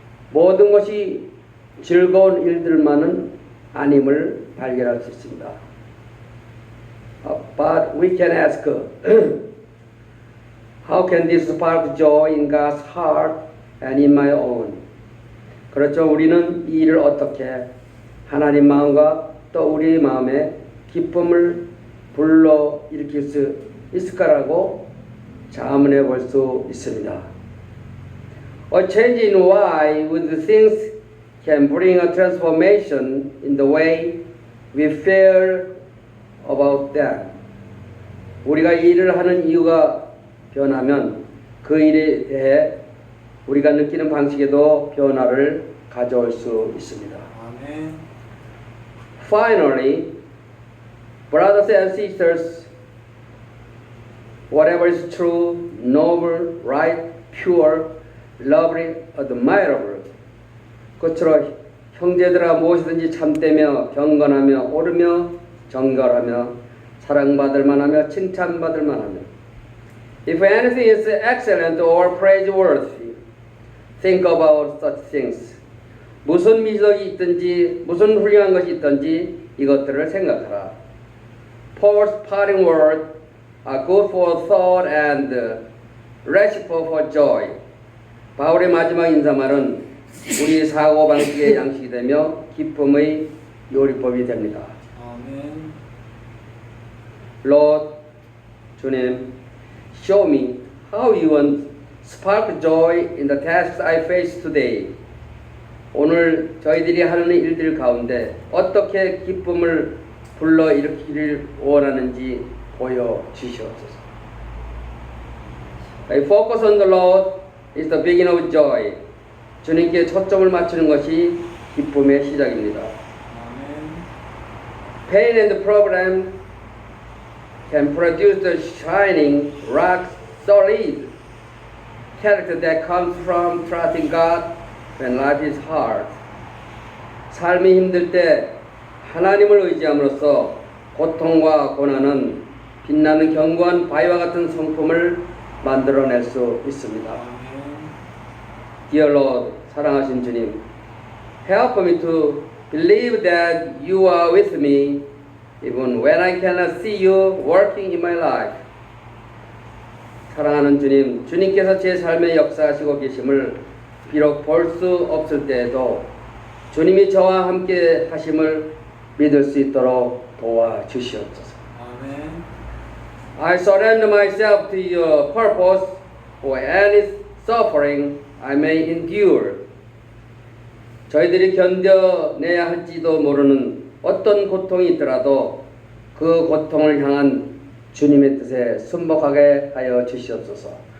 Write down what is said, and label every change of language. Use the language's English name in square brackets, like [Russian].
[Korean] 모든 것이 즐거운 일들만은 아님을 발견할 수 있습니다. [English] But we can ask, how can this spark joy in God's heart and in my own? [Korean] 그렇죠. 우리는 이 일을 어떻게 하나님 마음과 또 우리 마음에 기쁨을 불러 일으킬 수 있을까라고 자문해 볼 수 있습니다. [English] A change in why would things can bring a transformation in the way we feel about them. [Korean] 우리가 이 일을 하는 이유가 변하면 그 일에 대해 우리가 느끼는 방식에도 변화를 가져올 수 있습니다. 아멘. [English] Finally, brothers and sisters, whatever is true, noble, right, pure, lovely, admirable. [Korean] 끝으로 형제들아 무엇이든지 참되며 경건하며 옳으며 정결하며 사랑받을 만하며 칭찬받을 만하며 [English] If anything is excellent or praiseworthy, think about such things. [Korean] 무슨 미덕이 있든지 무슨 훌륭한 것이 있든지 이것들을 생각하라. [English] Paul's parting words are good for thought and recipe for joy. [Korean] 바울의 마지막 인사말은 우리 사고 방식의 양식이 되며 기쁨의 요리법이 됩니다. 아멘. [English] Lord, [Korean] 주님, [English] show me how you want spark joy in the tasks I face today. [Korean] 오늘 저희들이 하는 일들 가운데 어떻게 기쁨을 불러일으키기를 원하는지 보여주시옵소서. [English] I focus on the Lord is the beginning of joy. [Korean] 주님께 초점을 맞추는 것이 기쁨의 시작입니다. 아멘. [English] Pain and problem can produce the shining, rock solid character that comes from trusting God when life is hard. [Korean] 삶이 힘들 때 하나님을 의지함으로써 고통과 고난은 빛나는 견고한 바위와 같은 성품을 만들어낼 수 있습니다. 아멘. [English] Dear Lord, [Korean] 사랑하신 주님, [English] help me to believe that you are with me even when I cannot see you working in my life. [Korean] 사랑하는 주님, 주님께서 제 삶에 역사하시고 계심을 비록 볼 수 없을 때에도 주님이 저와 함께 하심을 믿을 수 있도록 도와주시옵소서. 아멘. [English] I surrender myself to your purpose for any suffering I may endure. [Korean] 저희들이 견뎌내야 할지도 모르는 어떤 고통이 있더라도 그 고통을 향한 주님의 뜻에 순복하게 하여 주시옵소서.